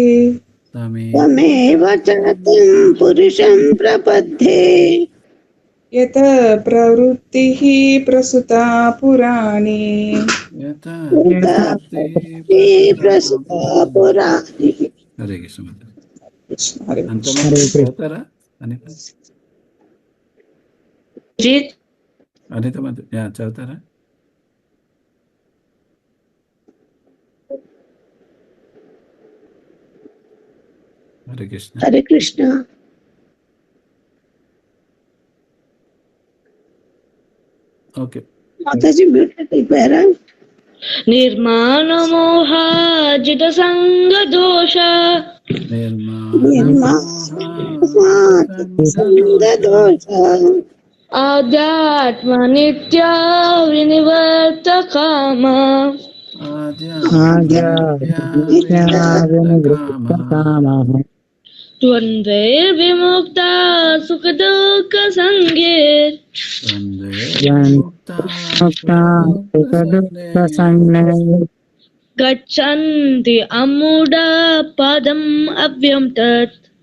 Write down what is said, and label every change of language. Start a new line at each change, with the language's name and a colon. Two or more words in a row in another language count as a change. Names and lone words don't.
Sanskrit: तमेव चाद्यं पुरुषं प्रपद्ये यत प्रवृत्तिः प्रसुता पुराणे प्रसुता पुराणे
Telugu: హరే కృష్ణ మాత.
Sanskrit: हरे
Telugu: అంతమంది చదువుతారా అనిత? అనిత మాత చదువుతారా? హరే కృష్ణ.
Sanskrit: हरे कृष्ण
Telugu: ఓకే. మాతాజీ మ్యూట్ అయిపోయారా?
Sanskrit: నిర్మాణమోహాజిత సంగదోష నిర్మాణదోష ఆధ్యాత్మ నిత్య వినివర్తకామ ద్వంద్వైర్విముక్త సుఖ దుఃఖ సంగే గచ్చంతి అమూఢ పదం అవ్యం తత్